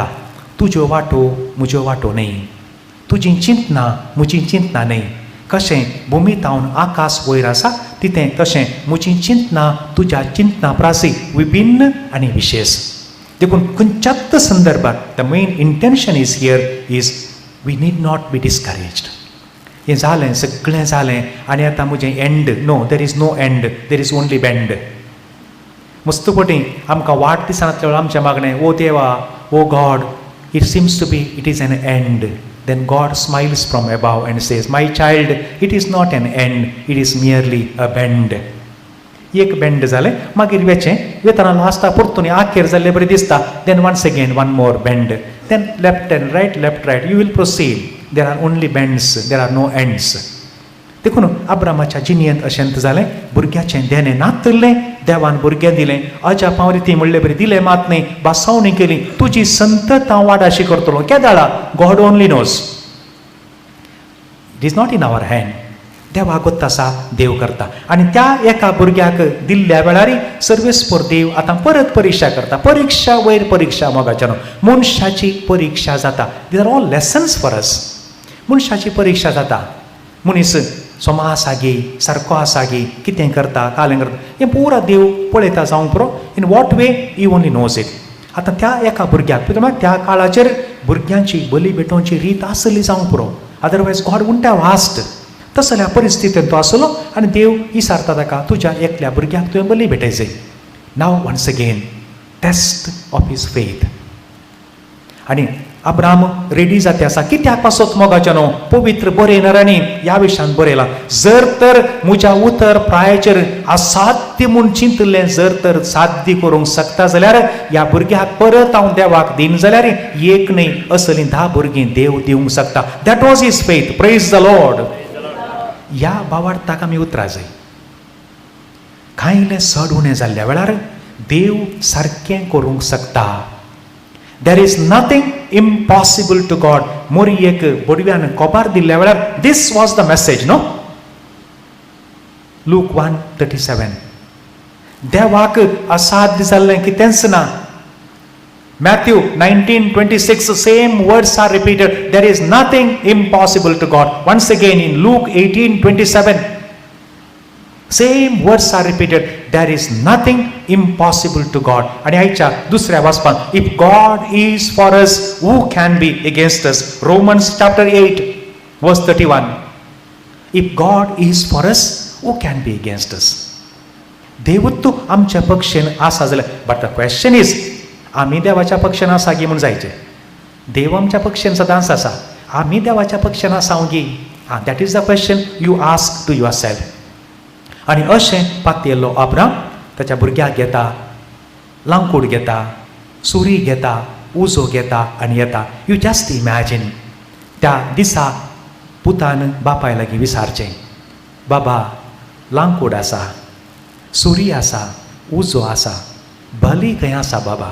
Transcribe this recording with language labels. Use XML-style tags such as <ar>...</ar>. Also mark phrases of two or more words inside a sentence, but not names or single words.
<kok>तुज्यो वाटो म्हज्यो वाटो न्ही, तुजी चिंतना म्हजी चिंतना न्ही. कशें भुमीतावन आकाश वयर आसा तितें तशें म्हजी चिंतना तुज्या चिंतना प्रासी विभिन्न आनी विशेश. देखून खंयच्याच संदर्भात</kok> <en>the main intention is here is we need not be discouraged.</en> <kok>हें जालें, सगळें जालें आनी आतां म्हजें एंड.</kok> <en>No, there is no end, there is only bend.</en> <kok>मस्त फावटी आमकां वाडदिसांतल्या वेळार आमचें मागणें, ओ देवा,</kok> <en>O God, it seems to be it is an end. Then God smiles from above and says, my child, it is not an end, it is merely a bend.</en> <kok>एक बेंड जालें, मागीर वेचें वेतना लास्टा परतून आखेर जाल्लें बरें दिसता.</kok> <en>Then once again one more bend. Then left and right, left, right. You will proceed. There are only bends, there are no ends.</en> <kok>देखून अब्रामाच्या जिणेंत अशेंत जालें, भुरग्याचें देणें नातलें, देवान भुरगें दिलें, अजा पावरी ती म्हणले बरी दिलें मात न्ही, बासावणी केली, तुजी संतत हांव वाडाशी करतलो.</kok> <en>केदाळा God only knows. It is not in our hand.</en> <kok>देवा गोत्त आसा, देव करता. आनी त्या एका भुरग्याक दिल्ल्या वेळार सर्वेस्पर देव आतां परत परिक्षा करता. परिक्षा वयर परिक्षा मोगाच्यान. मनशाची परिक्षा जाता.</kok> <en>These are all lessons for us.</en> <kok>मनशाची परिक्षा जाता. मनीस सोमा आसा गे, सारको आसा गे, कितें करता, कालें करता, हें पुरा देव पळयता जावंक पुरो.</kok> <en>In what way he only knows it.</en> <kok>आतां त्या एका भुरग्याक त्या काळाचेर भुरग्यांची बली भेटोवची रीत आसली जावंक पुरो.</kok> <en>Otherwise God wouldn't have asked.</en> <kok>तसल्या परिस्थितींत तो आसलो आनी देव विचारता ताका, तुज्या एकल्या भुरग्याक तुवें बली भेटयचें.</kok> <en>Now once again test of his faith.</en> <kok>आनी अब्राम रेडी जाते आसा. कित्याक पासत मोगाच्या न्हू, पवित्र बरयणाऱ्यांनी ह्या विशयान बरयलां, जर तर म्हज्या उतर प्रायाचेर असाध्य म्हूण चिंतलें जर तर साध्य करूंक शकता जाल्यार ह्या भुरग्याक परत हांव देवाक दिन जाल्यार एक न्ही असलीं 10 भुरगीं देव दिवंक शकता.</kok> <en>That was his faith. Praise the Lord.</en> <kok>ह्या भावार्थाक आमी उतरां जाय. कांय चड उणें जाल्ल्या वेळार देव सारकें करूंक शकता.</kok> <en>There is nothing impossible to God.</en> <kok>मोरयेक बडव्यान कोबार दिल्ल्या वेळार</kok> <en>this was the message</en> <kok>नो. लूक 1:37. देवाक असाध्य जाल्लें कितेंच ना.</kok> <en>Matthew 19:26, same words are repeated. There is nothing impossible to God. Once again in Luke 18:27, same words are repeated. There is nothing impossible to God.</en> <kok>आणि आयच्या दुसऱ्या वाचपान,</kok> <en>if God is for us, who can be against us? Romans chapter 8 verse 31. If God is for us, who can be against us?</en> <kok>देवूच तूं आमच्या पक्षेन आसा जाल्यार.</kok> <en>But the question is,</en> <kok>आमी देवाच्या पक्षान आसा गी म्हूण जायचे. देव आमच्या पक्षान सदांच आसा, आमी देवाच्या पक्षान आसा गी.</kok> <en>That is the question you ask to your self.</en> <kok>आनी अशें पातयेल्लो अब्राम ताच्या भुरग्याक घेता, लांकूड घेता, सुरी घेता, उजो घेता आनी येता.</kok> <en>You just imagine</en> <kok>त्या दिसा पुतान बापाय लागीं विचारचें, बाबा लांकूड आसा, सुरी आसा, उजो आसा, भली खंय आसा बाबा.</kok>